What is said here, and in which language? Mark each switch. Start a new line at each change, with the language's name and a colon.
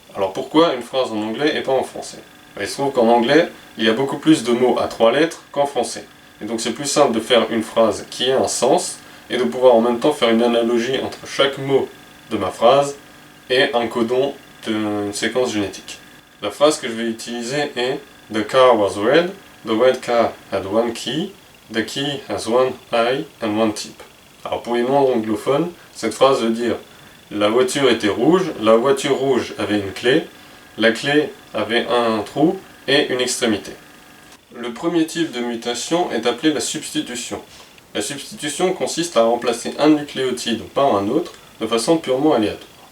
French: Alors pourquoi une phrase en anglais et pas en français? Il se trouve qu'en anglais, il y a beaucoup plus de mots à 3 lettres qu'en français. Et donc c'est plus simple de faire une phrase qui ait un sens, et de pouvoir en même temps faire une analogie entre chaque mot de ma phrase et un codon d'une séquence génétique. La phrase que je vais utiliser est
English: « The car was red, the red car had one key, the key has one eye and one tip ».
French: Alors pour les non-anglophones, cette phrase veut dire « La voiture était rouge, la voiture rouge avait une clé, la clé avait un trou et une extrémité ». Le premier type de mutation est appelé la substitution. La substitution consiste à remplacer un nucléotide par un autre de façon purement aléatoire.